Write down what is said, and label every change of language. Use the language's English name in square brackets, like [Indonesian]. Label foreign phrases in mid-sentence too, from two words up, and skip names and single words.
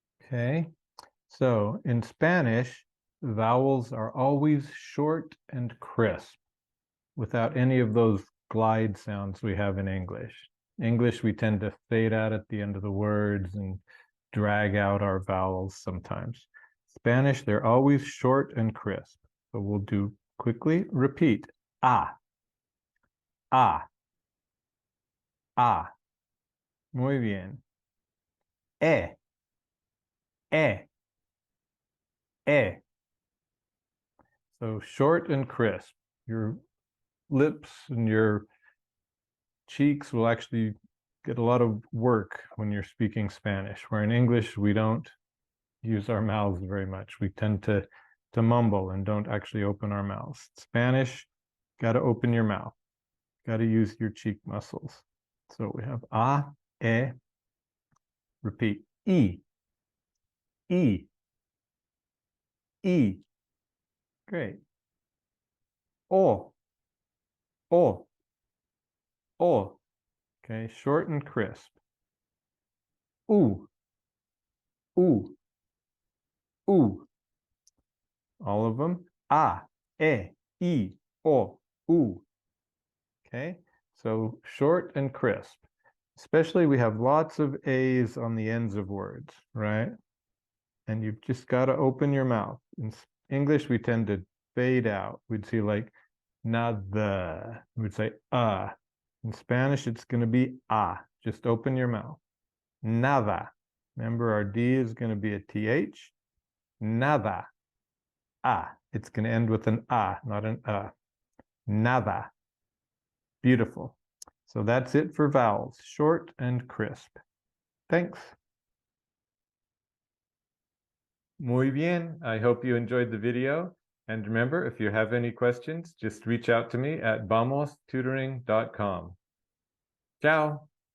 [English] Okay, so in Spanish, vowels are always short and crisp without any of those glide sounds we have in English. English, we tend to fade out at the end of the words and drag out our vowels sometimes. Spanish, they're always short and crisp. So we'll do quickly, repeat. Ah, ah, ah. [Spanish] Muy bien. E, e, e. [English] So short and crisp. Your lips and your cheeks will actually get a lot of work when you're speaking Spanish, where in English, we don't use our mouths very much. We tend to mumble and don't actually open our mouths. Spanish, got to open your mouth. Got to use your cheek muscles. So we have a, e, repeat, e, e, e. Great. O, o, o. Okay, short and crisp. U, u, u. All of them. A, e, I, o, u. Okay, so short and crisp. Especially we have lots of A's on the ends of words, right? And you've just got to open your mouth. In English, we tend to fade out. We'd see like nada. We'd say In Spanish, it's going to be Just open your mouth. Nada. Remember, our D is going to be a TH. Nada. It's going to end with an not an Nada. Beautiful. So that's it for vowels, short and crisp. Thanks. [Spanish] Muy bien. [English] I hope you enjoyed the video. And remember, if you have any questions, just reach out to me at vamostutoring.com. Ciao.